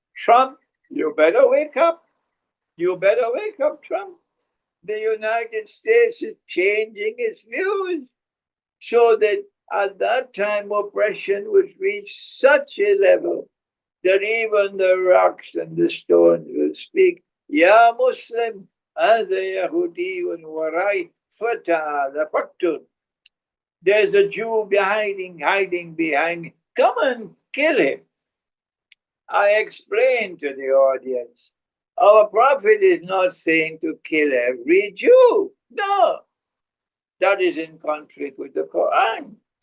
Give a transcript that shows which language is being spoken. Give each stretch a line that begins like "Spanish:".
English: Trump, you better wake up. You better wake up, Trump. The United States is changing its views so that at that time oppression would reach such a level that even the rocks and the stones will speak.
Arabic: Ya Muslim, هذا يهودي وراي فتعال فاقتل.
English: There's a Jew hiding behind me. Come and kill him. I explained to the audience, our Prophet is not saying to kill every Jew. No, that is in conflict with the Qur'an.